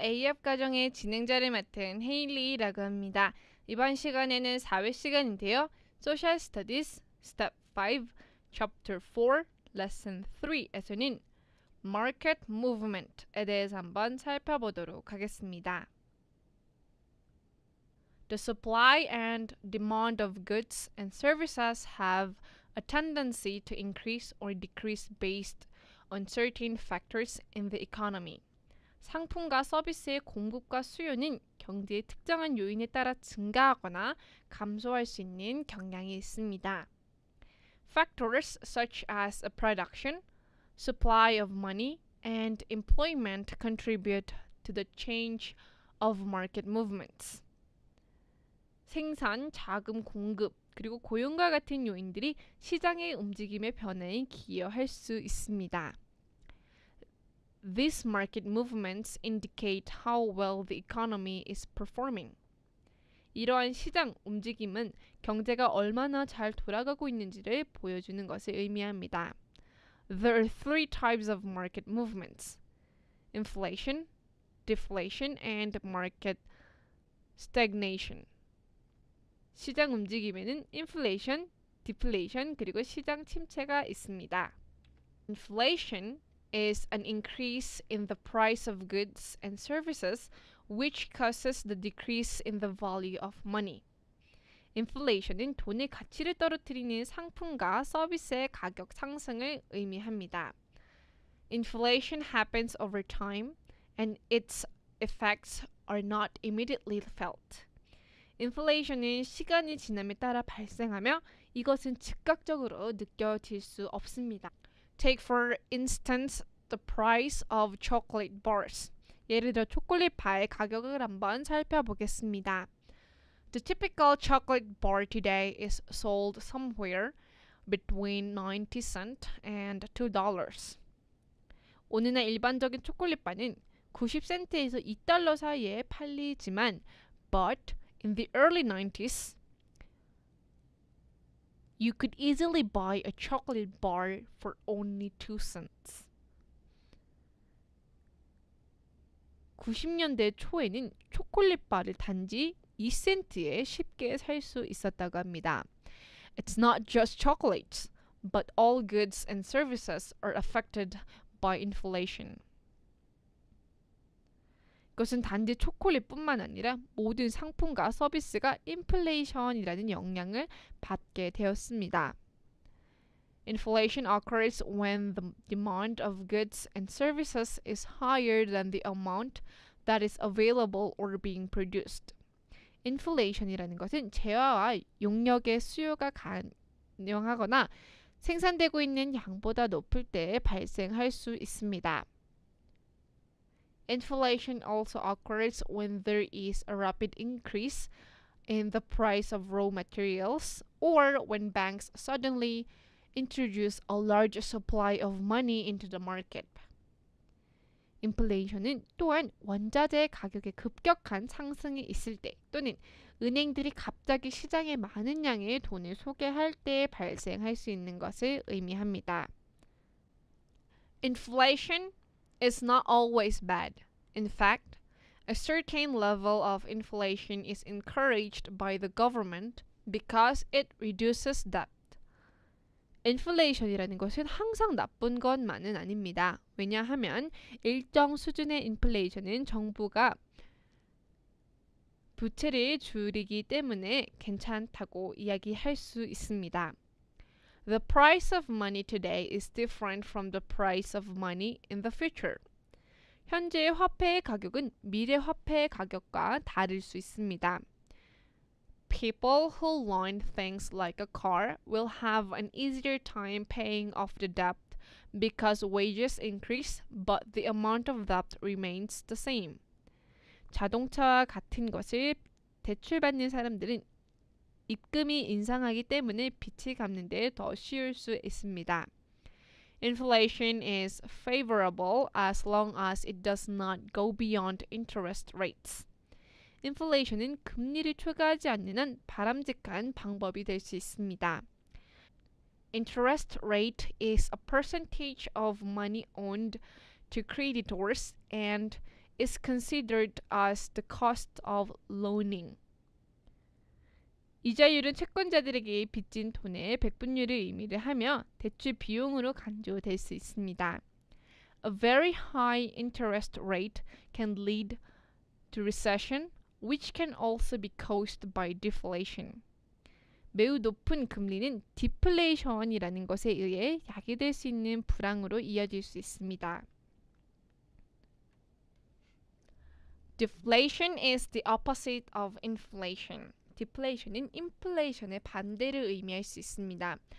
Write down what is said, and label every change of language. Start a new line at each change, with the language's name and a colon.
Korean: AHOP 과정의 진행자를 맡은 헤일리라고 합니다. 이번 시간에는 4회 시간인데요. Social Studies Step 5, Chapter 4, Lesson 3에서는 Market Movement에 대해서 한번 살펴보도록 하겠습니다.
English: The supply and demand of goods and services have a tendency to increase or decrease based on certain factors in the economy.
Korean: 상품과 서비스의 공급과 수요는 경제의 특정한 요인에 따라 증가하거나 감소할 수 있는 경향이 있습니다.
English: Factors such as a production, supply of money, and employment contribute to the change of market movements.
Korean: 생산, 자금 공급, 그리고 고용과 같은 요인들이 시장의 움직임의 변화에 기여할 수 있습니다.
English: These market movements indicate how well the economy is performing.
Korean: 이러한 시장 움직임은 경제가 얼마나 잘 돌아가고 있는지를 보여주는 것을 의미합니다.
English: There are three types of market movements: inflation, deflation, and market stagnation.
Korean: 시장 움직임에는 inflation, deflation, 그리고 시장 침체가 있습니다.
English: Inflation is an increase in the price of goods and services which causes the decrease in the value of money.
Korean: 인플레이션은 돈의 가치를 떨어뜨리는 상품과 서비스의 가격 상승을 의미합니다.
English: Inflation happens over time and its effects are not immediately felt.
Korean: 인플레이션은 시간이 지남에 따라 발생하며 이것은 즉각적으로 느껴질 수 없습니다.
English: Take for instance the price of chocolate bars.
Korean: 예를 들어 초콜릿 바의 가격을 한번 살펴보겠습니다.
English: The typical chocolate bar today is sold somewhere between 90 cents and $2.
Korean: 오늘날 일반적인 초콜릿 바는 90센트에서 2달러 사이에 팔리지만
English: but in the early 90s you could easily buy a chocolate bar for only 2 cents.
Korean: 90년대 초에는 초콜릿 바를 단지 2센트에 쉽게 살 수 있었다고 합니다.
English: It's not just chocolates, but all goods and services are affected by inflation.
Korean: 이것은 단지 초콜릿뿐만 아니라 모든 상품과 서비스가 인플레이션이라는 영향을 받게 되었습니다.
English: Inflation occurs when the demand of goods and services is higher than the amount that is available or being produced.
Korean: 인플레이션이라는 것은 재화와 용역의 수요가 가능하거나 생산되고 있는 양보다 높을 때 발생할 수 있습니다.
English: Inflation also occurs when there is a rapid increase in the price of raw materials or when banks suddenly introduce a large supply of money into the market.
Korean: 인플레이션은 또한 원자재 가격의 급격한 상승이 있을 때 또는 은행들이 갑자기 시장에 많은 양의 돈을 소개할 때 발생할 수 있는 것을 의미합니다.
English: Inflation is not always bad. In fact, a certain level of inflation is encouraged by the government because it reduces debt.
Korean: 인플레이션이라는 것은 항상 나쁜 것만은 아닙니다. 왜냐하면 일정 수준의 인플레이션은 정부가 부채를 줄이기 때문에 괜찮다고 이야기할 수 있습니다.
English: The price of money today is different from the price of money in the future.
Korean: 현재의 화폐의 가격은 미래 화폐의 가격과 다를 수 있습니다.
English: People who loan things like a car will have an easier time paying off the debt because wages increase but the amount of debt remains the same.
Korean: 자동차와 같은 것을 대출받는 사람들은 입금이 인상하기 때문에 빚을 갚는 데 더 쉬울 수 있습니다.
English: Inflation is favorable as long as it does not go beyond interest rates.
Korean: 인플레이션은 금리를 초과하지 않는 한 바람직한 방법이 될 수 있습니다.
English: Interest rate is a percentage of money owed to creditors and is considered as the cost of loaning.
Korean: 이자율은 채권자들에게 빚진 돈의 백분율을 의미를 하며 대출 비용으로 간주될 수 있습니다.
English: A very high interest rate can lead to recession, which can also be caused by deflation.
Korean: 매우 높은 금리는 디플레이션이라는 것에 의해 야기될 수 있는 불황으로 이어질 수 있습니다.
English: Deflation is the opposite of inflation.
Korean: Deflation은 inflation의 반대를 의미할 수 있습니다.